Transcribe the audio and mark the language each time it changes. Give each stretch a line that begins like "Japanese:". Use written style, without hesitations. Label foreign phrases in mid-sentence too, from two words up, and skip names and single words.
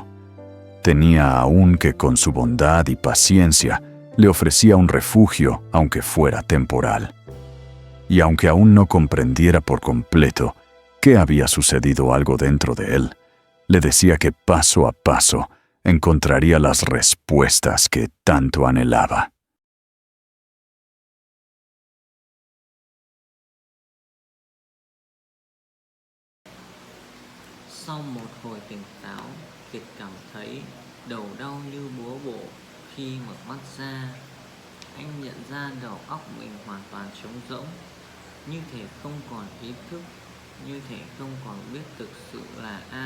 Spanish: Tenía a Un que con su bondad y paciencia le ofrecía un refugio, aunque fuera temporal. Y aunque aún no comprendiera por completo qué había sucedido algo dentro de él, le decía que paso a paso encontraría las respuestas que tanto anhelaba.
Vietnamese: Sau một hồi tỉnh táo, Kiệt cảm thấy đầu đau như búa bổ. Khi mở mắt ra, anh nhận ra đầu óc mình hoàn toàn trống rỗng, như thể không còn ý thức, như thể không còn biết thực sự là ai.